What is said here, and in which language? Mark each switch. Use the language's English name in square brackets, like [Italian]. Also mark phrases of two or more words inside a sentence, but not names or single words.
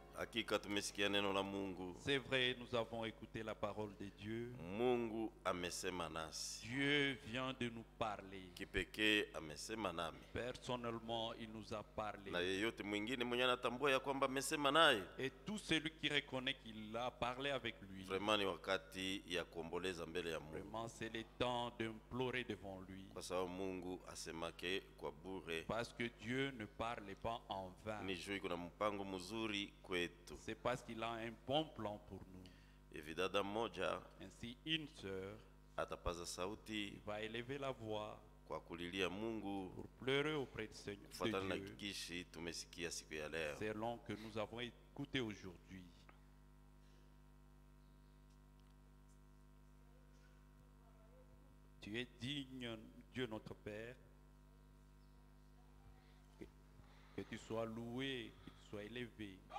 [Swahili] Hakika tumesikia neno la Mungu. [French] C'est vrai, nous avons écouté la parole de Dieu. [Swahili] Mungu amesema nasi. [French] Dieu vient de nous parler. [Swahili] Kipekee amesema nami. [French] Personnellement, il nous a parlé. [Swahili] Na yeyote mwingine mwenye anatambua ya kwamba amesema naye. [French] Et tout celui qui reconnaît qu'il a parlé avec lui. [Swahili] Vraiment ni wakati ya kuomboleza mbele ya Mungu. [French] Vraiment, c'est le temps d'implorer devant lui. [Swahili] Kwa sababu Mungu asemake kwa bure. [French] Parce que Dieu ne parle pas en vain. [Swahili] Ni juu kuna mpango mzuri kwetu. [French] C'est parce qu'il a un bon plan pour nous. [Swahili] Hivi dada mmoja [French] Ainsi, une sœur [Swahili] atapaza sauti [French] va élever la voix [Swahili] kwa kulilia Mungu [French] pour pleurer auprès du Seigneur, [Swahili] kufuatana na [French] de Dieu, [Swahili] kishi tumesikia siku ya leo. [French] selon que nous avons écouté aujourd'hui. Tu es digne, Dieu notre Père, que tu sois loué, que tu sois élevé.